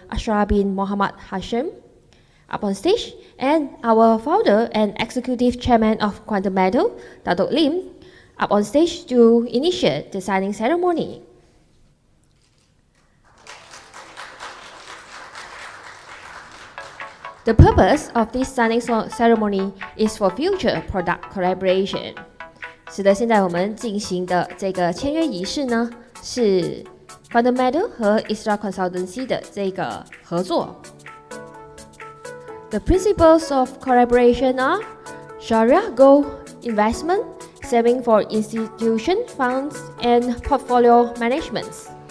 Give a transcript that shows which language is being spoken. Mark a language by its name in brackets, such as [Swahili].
[English] Ashraf bin Mohammed Hashim, up on stage, and our founder and executive chairman of Quantum Method, Dato Lim, up on stage to initiate the signing ceremony. The purpose of this signing ceremony is for future product collaboration. [Chinese] 是的，现在我们进行的这个签约仪式呢，是 Fundamental 和 Isra Consultancy 的这个合作。 [English] The principles of collaboration are Sharia gold investment, saving for institution funds, and portfolio management.